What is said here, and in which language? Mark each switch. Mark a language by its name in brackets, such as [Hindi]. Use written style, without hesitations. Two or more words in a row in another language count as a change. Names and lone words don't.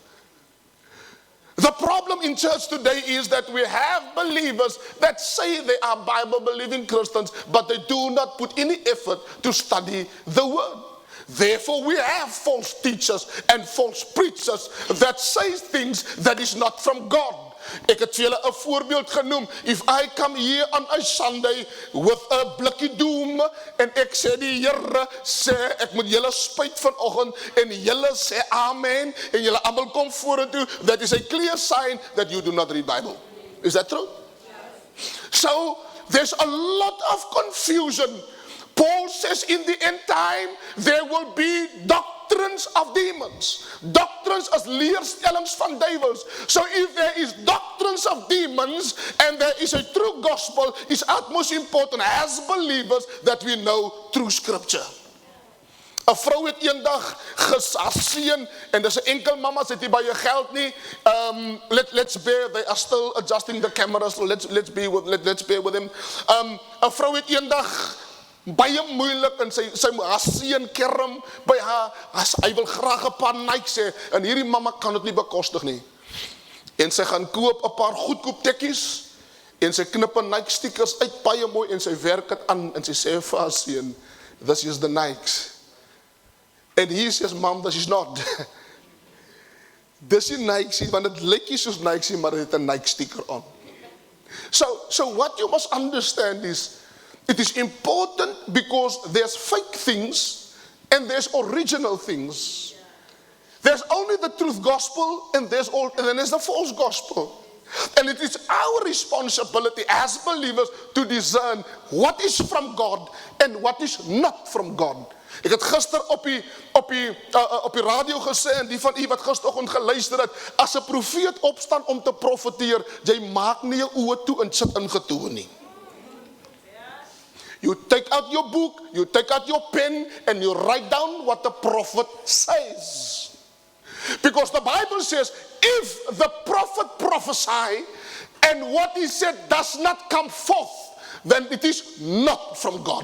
[English] The problem in church today is that we have believers that say they are Bible-believing Christians, but they do not put any effort to study the word. Therefore, we have false teachers and false preachers that say things that is not from God. [Afrikaans] Ek het vir julle 'n voorbeeld genoem. [English] If I come here on a Sunday with a [Afrikaans] blikkie doom en ek sê die Here sê ek moet julle spyt vanoggend en julle sê amen en julle almal kom vorentoe, [English] that is a clear sign that you do not read Bible. Is that true? Yes. So there's a lot of confusion. Paul says in the end time there will be doctrines of demons. [Afrikaans] Doctrines as leerstellings van duivels. [English] So if there is doctrines of demons and there is a true gospel, it's utmost important as believers that we know true scripture. [Afrikaans] 'n Vrou het eendag geseën en dis 'n enkel mamma, sy het nie baie geld nie. [English] Let's bear, they are still adjusting the cameras, so let's bear with them. [Afrikaans] 'n Vrou het eendag baie moeilik en sy haar seun kerm by haar, hy wil graag 'n paar Nikes hê en hierdie mamma kan dit nie bekostig nie. En sy gaan koop 'n paar goedkoop tekkies en sy knip 'n Nike stickers uit baie mooi en sy werk dit aan en sy sê vir haar seun, [English] this is the Nikes. And he says, Mom, this is not. [Afrikaans] Dis nie Nikes, want dit lyk nie soos Nikes, maar dit het 'n Nike sticker on. [English] So what you must understand is, it is important because there's fake things and there's original things. There's only the truth gospel and then there's the false gospel. And it is our responsibility as believers to discern what is from God and what is not from God. [Afrikaans] Ek het gister op die radio gesê, en die van u wat gisteroggend geluister het, as 'n profeet opstaan om te profeteer, jy maak nie jou oë toe en sit ingetoe nie. [English] You take out your book, you take out your pen, and you write down what the prophet says. Because the Bible says, if the prophet prophesy, and what he said does not come forth, then it is not from God.